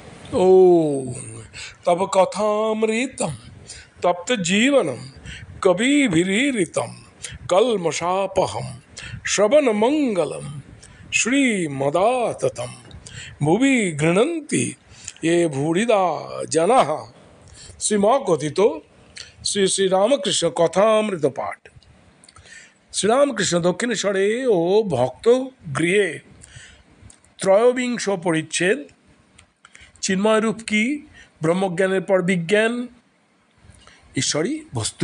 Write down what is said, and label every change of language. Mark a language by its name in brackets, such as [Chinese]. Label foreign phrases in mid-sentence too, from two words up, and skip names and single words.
[Sanskrit] ॐ तव कथामृतं तप्त जीवनं कविभिरीरितं कल्मषापहं श्रवणमङ्गलं श्रीमदाततं भुवि गृह्णन्ति ये भूरिदा जनाः। [Bangla] শ্রীমকথিত শ্রী শ্রীরামকৃষ্ণ কথামৃত পাঠ। শ্রীরামকৃষ্ণ দক্ষিণেশ্বরে ও ভক্ত গৃহে ত্রয়োবিংশ পরিচ্ছেদ। চিন্ময়রূপ কি, ব্রহ্মজ্ঞানের পর বিজ্ঞান, ঈশ্বরই বস্তু।